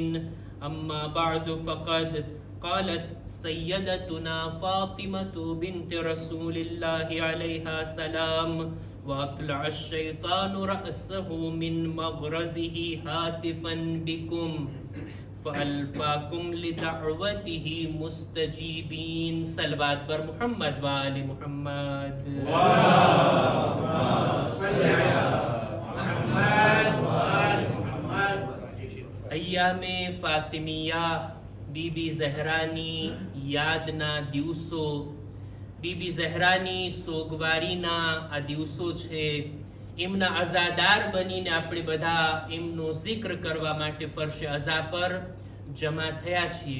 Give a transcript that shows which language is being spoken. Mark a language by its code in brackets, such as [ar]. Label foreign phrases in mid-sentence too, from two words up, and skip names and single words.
[ar] أما بعد فقد قالت سيدتنا فاطمة بنت رسول الله عليها سلام وأطلع الشيطان رأسه من مغرزه هاتفا بكم فألفاكم لدعوته مستجيبين. [fa] صلوات بر محمد وآل محمد. [ar] اللهم صل على محمد وآل محمد. [gu] અય્યામે ફાતિમિયા બીબી ઝહરાની યાદના દિવસો, બીબી ઝહરાની સોગવારીના આ દિવસો છે. એમના અઝાદાર બનીને આપણે બધા એમનો જિક્ર કરવા માટે ફરશે અઝા પર જમા થયા છીએ.